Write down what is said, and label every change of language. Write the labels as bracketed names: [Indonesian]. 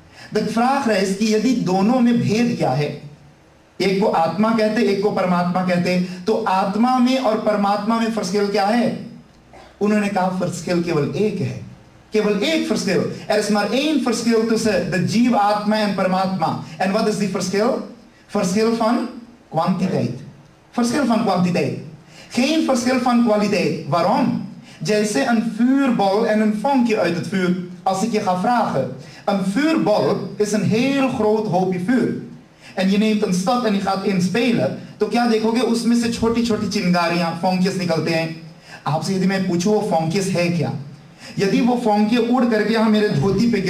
[Dutch] De vraag rijst [Hindi] कि यदि दोनों में भेद क्या है? एक को आत्मा कहते, एक को परमात्मा कहते. तो आत्मा में और परमात्मा में verschil क्या है? उन्होंने कहा verschil केवल एक है. केवल एक verschil. [Dutch] Er is maar één verschil tussen de जीवात्मा en परमात्मा. En wat is die verschil? Verschil van kwantiteit. Verschil van kwantiteit. Geen verschil van kwaliteit. Waarom? Jijse een vuurbol en een vonkje uit het vuur. Als ik je ga vragen, een vuurbol is een heel groot hoopje vuur. En je neemt een stok en je gaat inspelen, [Hindi] तो क्या देखोगे? उसमें से छोटी-छोटी चिंगारियां, फोंकियस निकलते हैं. आपसे यदि मैं पूछूं वो फोंकियस है क्या? यदि वो फोंकिया उड़ करके यहाँ मेरे धोती पे गिर